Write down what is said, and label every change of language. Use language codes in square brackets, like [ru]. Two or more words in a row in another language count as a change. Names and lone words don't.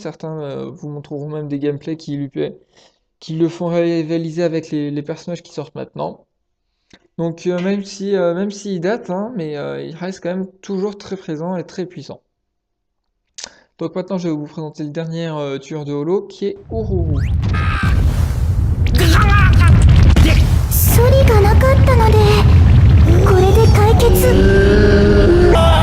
[fr] Certains vous montreront même des gameplays qui le font rivaliser avec les personnages qui sortent maintenant. Donc même s'il date, hein, mais il reste quand même toujours très présent et très puissant. Donc maintenant je vais vous présenter le dernier tueur de holo qui est Ururu. [ja] 処理がなかったのでこれで解決